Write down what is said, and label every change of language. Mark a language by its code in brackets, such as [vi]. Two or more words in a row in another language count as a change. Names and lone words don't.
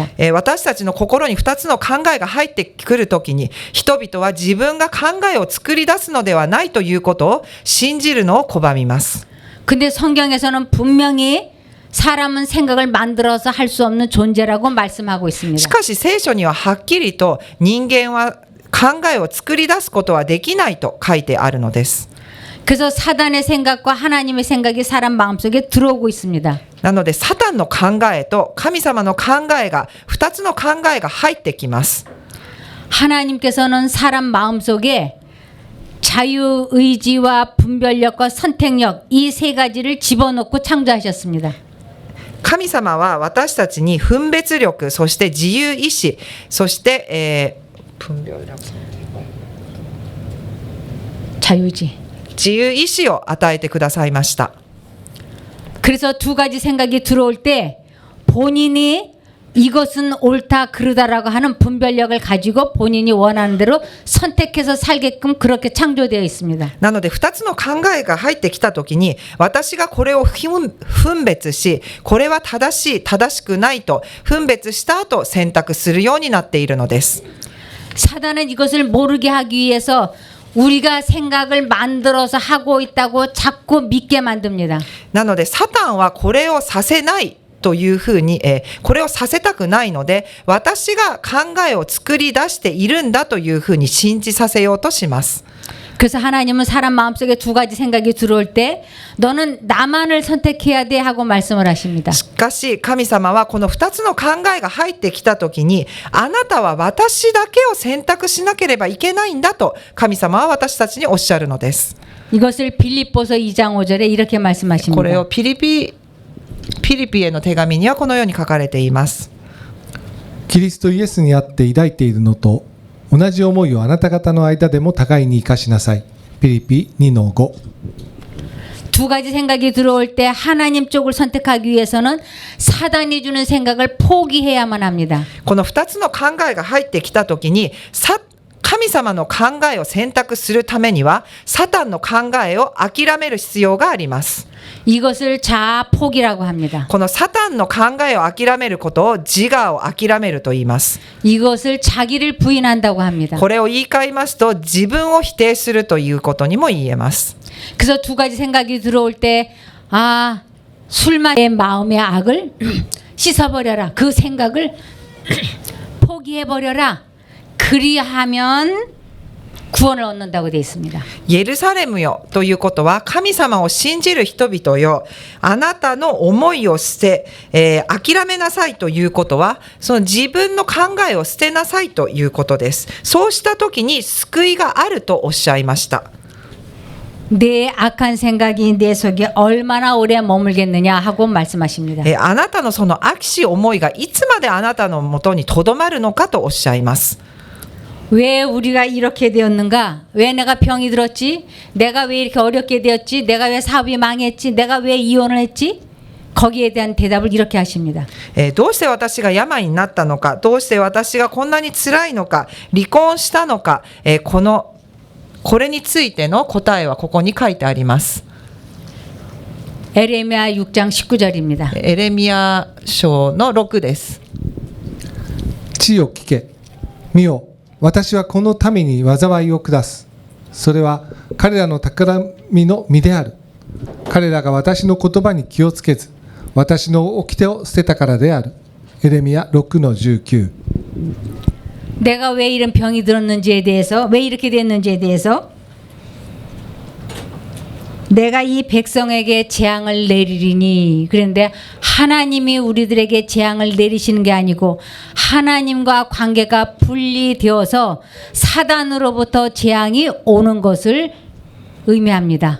[ja] 私たちの心に2つの考えが入ってくるときに、人々は自分が考えを作り出すのではないということを信じるのを拒みます。 [ko] 근데 성경에서는 분명히 사람은 생각을 만들어서 할 수 없는 존재라고 말씀하고 [ja] し [ko] 있습니다. [ja] かし聖書にははっきりと人間は考えを作り出すことはできないと書いてあるのです。 [ko] 그래서 사단의 생각과 하나님의 생각이 사람 마음속에 들어오고 있습니다. [ja] なのでサタンの考えと神様の考えが2つの考えが入ってきます。 [ko] 하나님께서는 사람 마음속에 자유의지와 분별력과 선택력 이 세 가지를 집어넣고 창조하셨습니다. [ja] 神様は私たちに分別力、そして自由意志、そして、分別力、 [ko] 자유의지. [ja] 自由意志を与えてくださいました。 [ko] 그래서 두 가지 생각이 들어올 때 본인이 이것은 옳다 그르다라고 하는 분별력을 가지고 본인이 원하는 대로 선택해서 살게끔 그렇게 창조되어 있습니다. [ja] なので2つの考えが入ってきたときに、私がこれを分別し、これは正しい、正しくないと分別した後選択するようになっているのです。 [ko] 사단은 이것을 모르게 하기 위해서 우리가 생각을 만들어서 하고 있다고 자꾸 믿게 만듭니다. [ja] なのでサタンはこれをさせないというふうに、これをさせたくないので、私が考えを作り出しているんだというふうに信じさせようとします。 [ko] 그래서 하나님은 사람 마음속에 두 가지 생각이 들어올 때 너는 나만을 선택해야 돼 하고 말씀을 하십니다. [ja] しかし神様はこの2つの考えが入ってきたときに、あなたは私だけを選択しなければいけないんだと神様は私たちにおっしゃるのです。 [ko] 이것을 빌립보서 2장 5절에 이렇게 [ja] これ [ko] 말씀하십니다. [ja] をピリピへの手紙にはこのように書かれています。キリストイエスにあって抱いているのと同じ思いをあなた方の間でも互いに生かしなさい。ピリピ 2-5。 [ko] 두 가지 생각이 들어올 때 하나님 쪽을 선택하기 위해서는 사단이 주는 생각을 포기해야만 합니다. [ja] この2つの考えが入ってきたときに、神様の考えを選択するためにはサタンの考えを諦める必要があります。 [ko] 이것을 자아 포기라고 합니다. [ja] このサタンの考えを諦めることを自我を諦めると言います。 [ko] 이것을 자기를 부인한다고 합니다. [ja] これを言い換えますと自分を否定するということにも言えます。 [ko] 그래서 두 가지 생각이 들어올 때 술 마시는 마음의 악을 씻어버려라. 그 생각을 포기해버려라. 그리하면 구원을 얻는다고 되어 있습니다. [ja] エルサレムよということは、神様を信じる人々よ、あなたの思いを捨て、諦めなさいということは、その自分の考えを捨てなさいということです。そうした時に救いがあるとおっしゃいました。 [ko] 내 악한 생각이 내 속에 얼마나 오래 머물겠느냐 하고 말씀하십니다. [ja] あなたのその悪しい思いがいつまであなたのもとにとどまるのかとおっしゃいます。 [ko] 왜 우리가 이렇게 되었는가? 왜 내가 병이 들었지? 내가 왜 이렇게 어렵게 되었지? 내가 왜 사업이 망했지? 내가 왜 이혼을 했지? 거기에 대한 대답을 이렇게 하십니다. [ja] どうして私が病になったのか、どうして私がこんなに辛いのか、離婚したのか、これについての答えはここに書いてあります。 [ko] 에레미야 6장 19절입니다. [ja] エレミヤ書の6です。地よ聞け。見よ、私はこの民に災いを下す。それは彼らの企みの身である。彼らが私の言葉に気をつけず、私の掟を捨てたからである。エレミヤ 6-19。 [ko] 내가 왜 이런 병이 들었는지에 대해서, 왜 이렇게 됐는지에 대해서 내가 이 백성에게 재앙을 내리리니. 그런데 하나님이 우리들에게 재앙을 내리시는 게 아니고 하나님과 관계가 분리되어서 사단으로부터 재앙이 오는 것을 의미합니다.